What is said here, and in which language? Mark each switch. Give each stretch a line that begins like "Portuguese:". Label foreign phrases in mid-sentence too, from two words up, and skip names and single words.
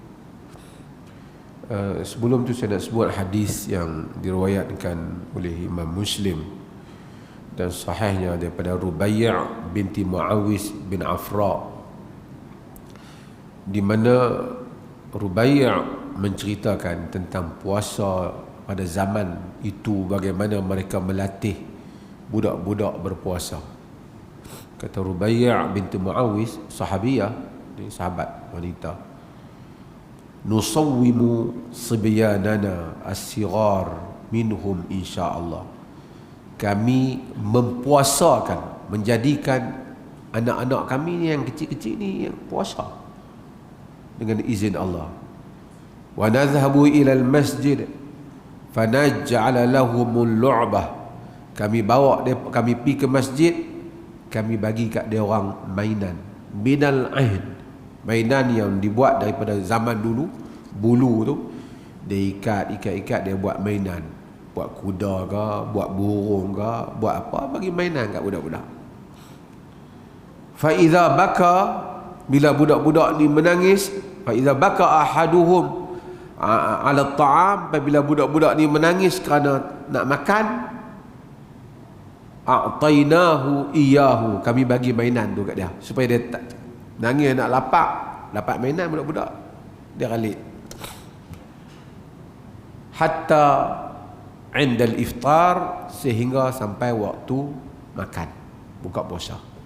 Malay: Sebelum tu saya nak sebut hadis yang diriwayatkan oleh Imam Muslim dan sahihnya daripada Rubai' binti Muawis bin Afra, di mana Rubai' menceritakan tentang puasa pada zaman itu, bagaimana mereka melatih budak-budak berpuasa. Kata Rubai' binti Muawis, sahabiyah, ini sahabat wanita,
Arabic: nusawwimu sibyanana as-sighar minhum insyaallah.
Malay: Kami mempuasakan, menjadikan anak-anak kami ni yang kecil-kecil ni yang puasa dengan izin Allah.
Arabic: Wa nadhhabu ila al-masjid fanaj'ala lahumul lu'bah.
Malay: Kami bawa dia, kami pergi ke masjid, kami bagi kat dia orang mainan
Arabic: minal ahd,
Malay: mainan yang dibuat daripada zaman dulu, bulu tu dia ikat, dia buat mainan, buat kuda ke, buat burung ke, buat apa, bagi mainan kat budak-budak.
Arabic: Fa idza baka,
Malay: bila budak-budak ni menangis,
Arabic: fa idza baka ahaduhum ala ta'am,
Malay: apabila budak-budak ni menangis kerana nak makan,
Arabic: a'tainahu iyahu,
Malay: kami bagi mainan tu kat dia supaya dia tak nangis nak lapak, dapat mainan budak-budak, dia ralik.
Arabic: Hatta indal iftar,
Malay: sehingga sampai waktu makan, buka puasa.